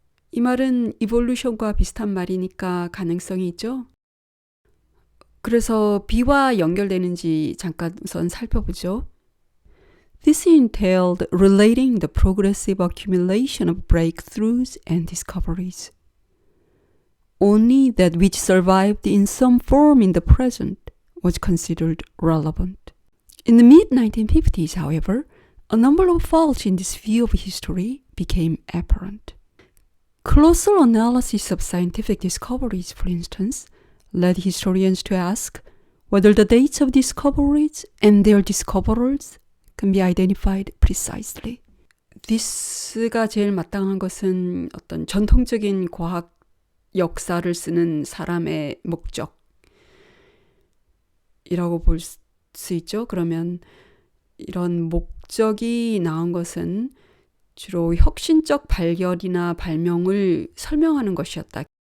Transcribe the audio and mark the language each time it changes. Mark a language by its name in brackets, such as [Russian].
[Korean] 이 말은 evolution과 비슷한 말이니까 가능성이 있죠. 그래서 B와 연결되는지 잠깐 우선 살펴보죠. [English] This entailed relating the progressive accumulation of breakthroughs and discoveries. Only that which survived in some form in the present was considered relevant. In the mid-1950s, however, a number of faults in this view of history became apparent. Closer analysis of scientific discoveries, for instance, led historians to ask whether the dates of discoveries and their discoverers can be identified precisely. [Korean] This가 제일 마땅한 것은 어떤 전통적인 과학 역사를 쓰는 사람의 목적이라고 볼 수 있죠. 그러면 이런 목적이 나온 것은 주로 혁신적 발견이나 발명을 설명하는 것이었다.